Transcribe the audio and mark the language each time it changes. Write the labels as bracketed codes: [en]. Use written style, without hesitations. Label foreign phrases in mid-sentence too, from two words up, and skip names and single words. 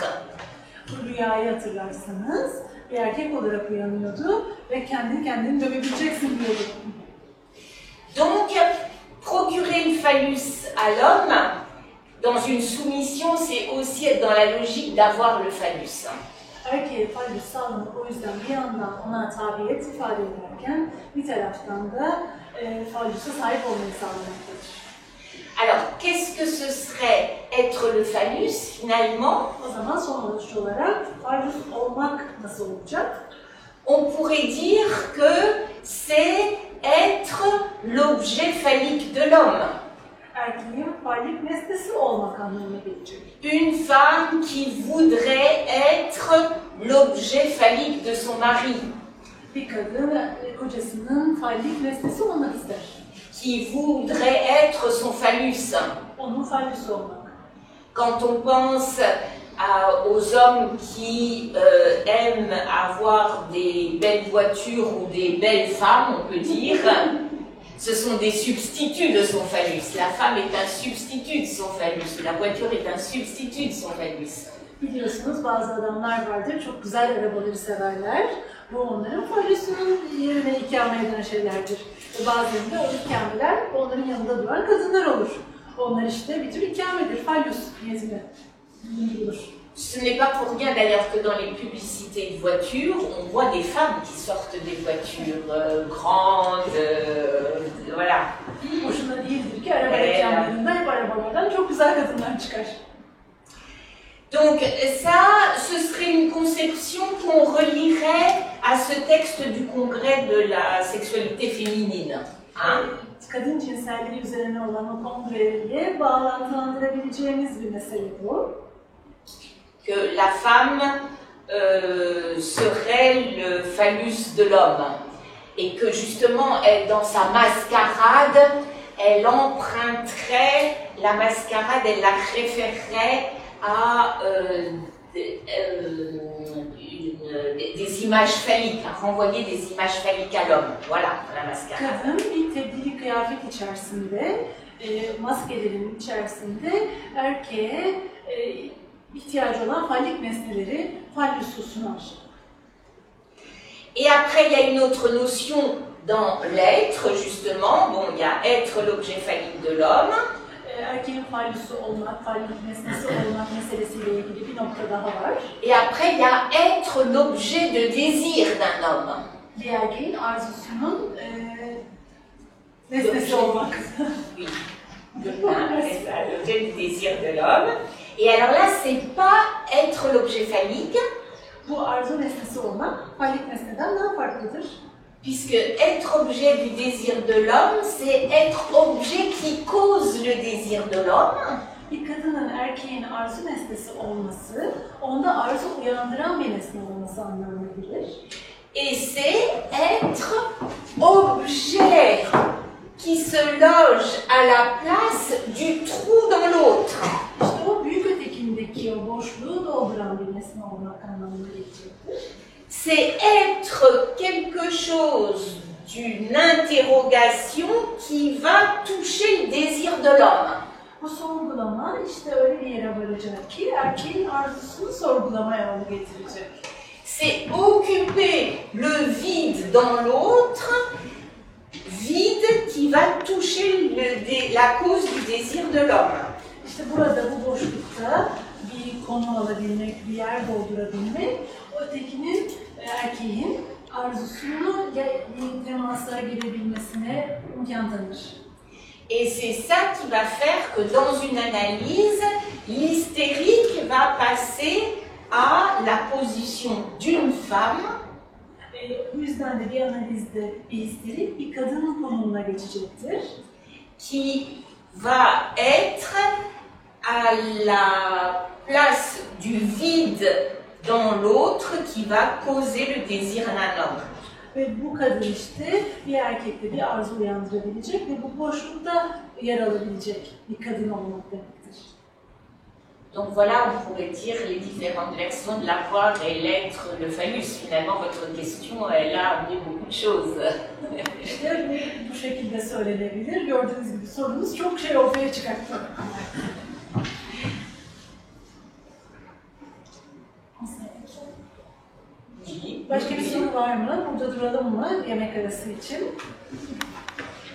[tr] Bu rüyayı hatırlarsanız bir erkek olarak uyanıyordu ve kendini dövebileceksin diyordu. [fr] Donc, procurer le phallus à l'homme, dans une soumission, c'est aussi être dans la logique d'avoir le phallus. [tr] Erkeğe fallus sağlamak o yüzden bir yandan ona tabiyet ifade ederken bir taraftan da fallusa sahip olmayı sağlamaktadır. [fr] Alors, qu'est-ce que ce serait être le phallus finalement? [tr] O zaman sonuç olarak fallus olmak nasıl olacak? [fr] On pourrait dire que c'est être l'objet phallique de l'homme. [tr] Erkeğin fallik nesnesi olmak anlamına gelecek. [fr] Une femme qui voudrait être l'objet phallique de son mari. [tr] Bir kadın kocasının fallik nesnesi olmak ister. [fr] Qui voudrait être son phallus. [tr] Onun fallusu olmak. [fr] Quand on pense aux hommes qui aiment avoir des belles voitures ou des belles femmes, on peut dire, ce sont des substituts de son phallus. La femme est un substitut de son phallus. La voiture est un substitut de son phallus. [tr] Biliyorsunuz bazı adamlar vardır, çok güzel arabaları severler. Bu onların fallusunun yerine ikame eden şeylerdir. Bazılarında o ikameler onların yanında duran kadınlar olur. Onlar işte bir tür ikamedir, fallus niyetine bulunur. [fr] Ce n'est pas pour rien d'ailleurs que dans les publicités de voitures, on voit des femmes qui sortent des voitures grandes, voilà. [tr] Boşuna değildir ki araba reklamlarında hep arabalardan çok güzel kadınlar çıkar. [fr] Donc ça, ce serait une conception qu'on relierait à ce texte du congrès de la sexualité féminine. Hein? [tr] Kadın cinselliği üzerine olan o kongreye bağlantılandırabileceğimiz bir mesele bu. [fr] Que la femme serait le phallus de l'homme et que justement, elle, dans sa mascarade, elle emprunterait la mascarade, elle la référerait à des images phalliques, à renvoyer des images phalliques à l'homme. Voilà, la mascarade. [tr] Kadın bir tebdili kıyafet içerisinde, maskelerin içerisinde erkeğe ihtiyacı olan fallik nesneleri fallusu sunar. [fr] Et après, il y a une autre notion dans l'être, justement. Bon, il y a être l'objet phallique de l'homme. [tr] Erkeğin fallusu olmak, fallik nesnesi olmak meselesiyle ilgili bir nokta daha var. [fr] Et après, il y a être l'objet de désir d'un homme. [tr] Bir erkeğin arzusunun nesnesi olmak. [fr] Oui. C'est ça, l'objet du désir de l'homme. Et alors là, c'est pas être l'objet phallique. [tr] Bu arzu nesnesi olmak, fallik nesneden daha farklıdır. [fr] puisque être objet du désir de l'homme, c'est être objet qui cause le désir de l'homme. [tr] Bir kadının erkeğin arzu nesnesi olması, onda arzu uyandıran bir nesne olması anlamına gelir. [fr] Et c'est être objet qui se loge à la place du trou dans l'autre. [tr] İşte o büyük ötekindeki o boşluğu dolduran bir nesne olmak anlamına gelecektir. [fr] C'est être quelque chose d'une interrogation qui va toucher le désir de l'homme. [tr] Bu sorgulama işte öyle bir yere varacak ki erkeğin arzusunu sorgulamaya yol getirecek. [fr] C'est occuper le vide dans l'autre, vide qui va toucher la cause du désir de l'homme. [tr] İşte burada bu boşlukta bir konu alabilmek, bir yer doldurabilmek, ötekinin, erkeğin arzusunu bir temaslara girebilmesine imkan tanır. [fr] Et c'est ça qui va faire que dans une analyse, l'hystérique va passer à la position d'une femme. [tr] Bu yüzden de bir analizde bir histerik bir kadının konumuna geçecektir. [fr] Qui va être à la place du vide dans l'autre qui va causer le désir d'un homme. [tr] Ve bu kadın işte bir erkekte bir arzu uyandırabilecek ve bu boşlukta yer alabilecek bir kadın olmak demektir. [fr] Donc voilà, on pourrait dire les différentes versions de l'avoir et l'être, le phallus. Finalement, votre question, elle a amené beaucoup de choses. [tr] İşte bu şekilde söylenebilir. Gördüğünüz gibi sorunuz çok şey ortaya çıkarttı. Başka bir soru var mı? Burada duralım mı yemek arası için?